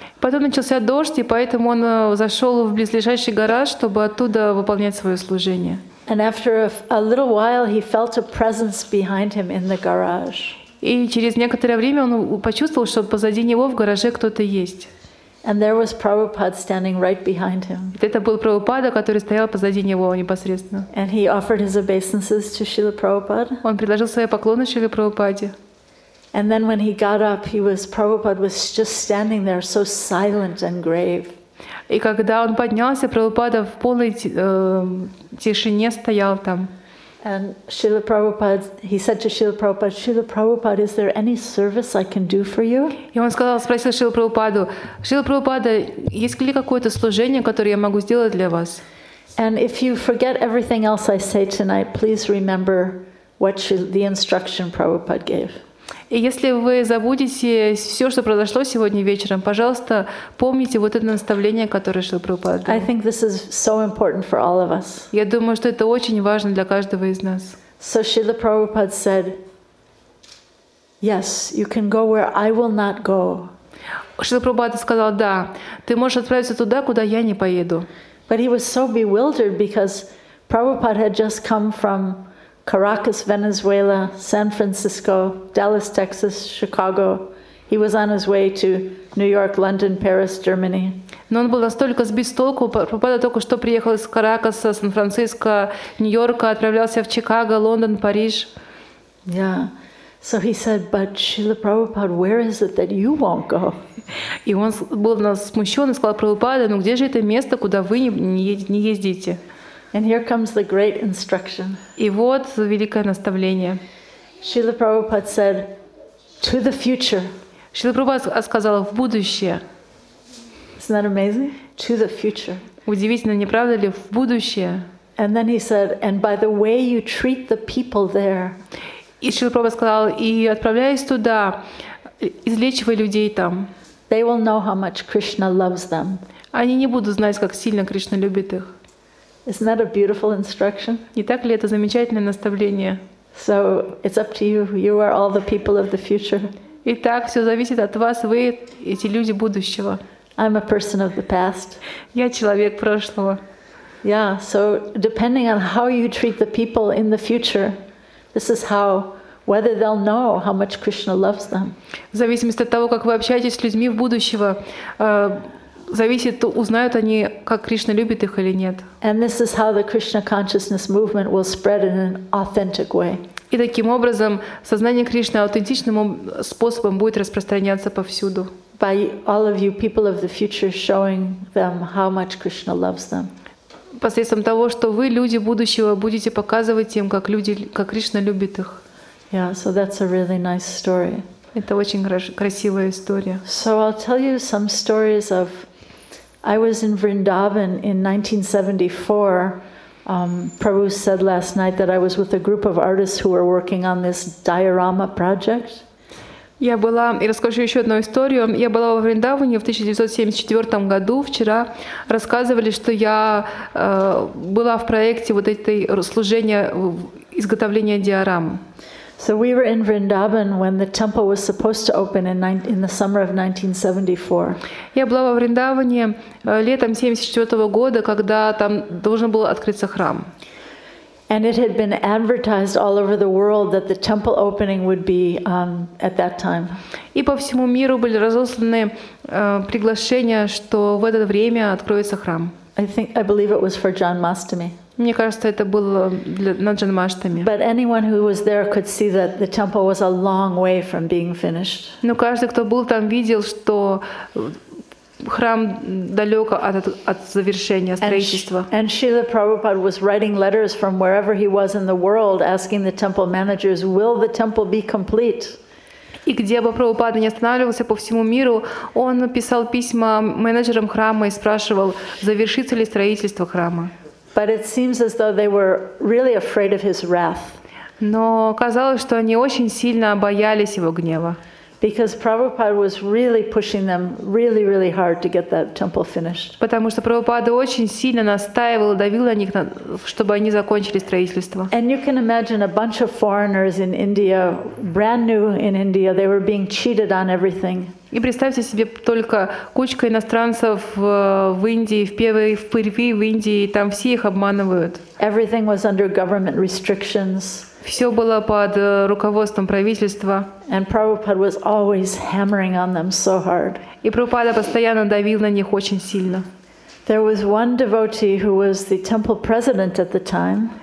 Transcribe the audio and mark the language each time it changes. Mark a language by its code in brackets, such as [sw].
[ru] Потом начался дождь, и поэтому он зашел в близлежащий гараж, чтобы оттуда выполнять свое служение. [en] And after a little while, he felt a presence behind him in the garage. [ru] И через некоторое время он почувствовал, что позади него в гараже кто-то есть. [en] And there was Prabhupada standing right behind him. [ru] Это был Прабхупада, который стоял позади него непосредственно. [en] And he offered his obeisances to Srila Prabhupada. [ru] Он предложил свои поклоны Шриле Прабхупаде. [en] And then when he got up, Prabhupada was just standing there so silent and grave. [ru] И когда он поднялся, Прабхупада в полной тишине стоял там. [en] And Srila Prabhupada, he said to Srila Prabhupada, is there any service I can do for you? [ru] И он спросил Шрилу Прабхупаду: Шрила Прабхупада, есть ли какое-то служение, которое я могу сделать для вас? [en] And if you forget everything else I say tonight, please remember the instruction Prabhupada gave. [ru] И если вы забудете все, что произошло сегодня вечером, пожалуйста, помните вот это наставление, которое Шрила Прабхупада дал. [en] I think this is so important for all of us. [ru] Я думаю, что это очень важно для каждого из нас. [en] So Srila Prabhupada said, yes, you can go where I will not go. [ru] Шрила Прабхупада сказал: да, ты можешь отправиться туда, куда я не поеду. [en] But he was so bewildered because Prabhupada had just come from Caracas, Venezuela, San Francisco, Dallas, Texas, Chicago. He was on his way to New York, London, Paris, Germany. [ru] Но он был настолько сбит с толку. Прабхупада только что приехал из Каракаса, Сан-Франциско, Нью-Йорка, отправлялся в Чикаго, Лондон, Париж. [en] Yeah. So he said, but Srila Prabhupada, where is it that you won't go? [ru] И он был смущен и сказал: Прабхупада, ну где же это место, куда вы не ездите? [en] And here comes the great instruction. [ru] И вот великое наставление. [en] Srila Prabhupada said, to the future. [ru] Шрила Прабхупада сказала: в будущее. [en] Isn't that amazing? To the future. [ru] Удивительно, не правда ли? В будущее. [en] And then he said, and by the way you treat the people there. [ru] И Шрила Прабхупада сказал: и отправляясь туда, излечивай людей там. [en] They will know how much Krishna loves them. [ru] Они не будут знать, как сильно Кришна любит их. [en] Isn't that a beautiful instruction? [ru] Не так ли это замечательное наставление? [en] So it's up to you. You are all the people of the future. [ru] Итак, все зависит от вас. Вы эти люди будущего. [en] I'm a person of the past. [ru] Я человек прошлого. [en] Yeah. So depending on how you treat the people in the future, this is whether they'll know how much Krishna loves them. [ru] В зависимости от того, как вы общаетесь с людьми в будущего, зависит, узнают они, как Кришна любит их или нет. [en] And this is how the Krishna consciousness movement will spread in an authentic way. [ru] И таким образом сознание Кришны аутентичным способом будет распространяться повсюду. [en] By all of you people of the future showing them how much Krishna loves them. [ru] Посредством того, что вы, люди будущего, будете показывать им, как Кришна любит их. [en] Yeah, so that's a really nice story. [ru] Это очень красивая история. [en] So I'll tell you some stories of. I was in Vrindavan in 1974. Prabhu said last night that I was with a group of artists who were working on this diorama project. [ru] Я была, и расскажу еще одну историю. Я была во Вриндаване в 1974 году. Вчера рассказывали, что я была в проекте вот этой служения изготовления диорам. [en] So we were in Vrindavan when the temple was supposed to open in the summer of 1974. [ru] Я была во Вриндаване летом 1974 года, когда там должен был открыться храм. [en] And it had been advertised all over the world that the temple opening would be at that time. [ru] И по всему миру были разосланы приглашения, что в это время откроется храм. [en] I believe it was for Janmashtami. [ru] Мне кажется, это было на Джанмаштами. [en] But anyone who was there could see that the temple was a long way from being finished. [ru] Но каждый, кто был там, видел, что храм далек от завершения строительства. [en] And Шрила Prabhupada was writing letters from wherever he was in the world, asking the temple managers, "Will the temple be complete?" [ru] И где бы Прабхупада не останавливался по всему миру, он писал письма менеджерам храма и спрашивал, завершится ли строительство храма. [en] But it seems as though they were really afraid of his wrath. [ru] Но казалось, что они очень сильно боялись его гнева. [en] Because Prabhupada was really pushing them really hard to get that temple finished. [ru] Потому что Прабхупада очень сильно настаивал, давил на них, чтобы они закончили строительство. [en] And you can imagine a bunch of foreigners in India, brand new in India, they were being cheated on everything. [ru] И представьте себе только кучка иностранцев в Индии, впервые в Индии, там все их обманывают. [en] Everything was under government restrictions. [ru] Все было под руководством правительства. [en] And Prabhupada was always hammering on them so hard. [ru] И Прабхупада постоянно давил на них очень сильно. [en] There was one devotee who was the temple president at the time.